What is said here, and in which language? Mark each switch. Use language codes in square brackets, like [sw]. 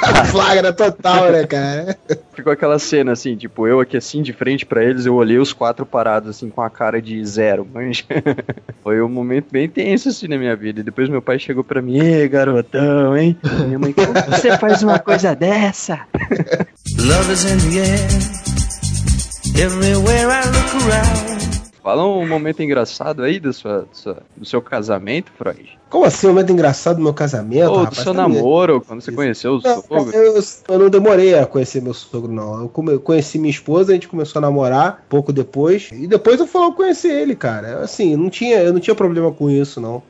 [pt] Flagra total, né, cara? ficou aquela cena, assim, tipo, eu aqui assim, de frente pra eles, eu olhei os quatro parados, assim, com a cara de zero, manja. Foi um momento bem tenso, assim, na minha vida. E depois meu pai chegou pra mim, ê, garotão, hein? E minha mãe, como você faz uma coisa dessa? [en] Love is in the air, everywhere I look around. [pt] Fala um momento engraçado aí do seu casamento, Freud. Como assim, um momento engraçado do meu casamento? Ou do seu namoro, quando você conheceu o sogro? Eu não demorei a conhecer meu sogro, não. Eu conheci minha esposa, a gente começou a namorar pouco depois. E depois eu fui conhecer ele, cara. Assim, eu não tinha problema com isso, não.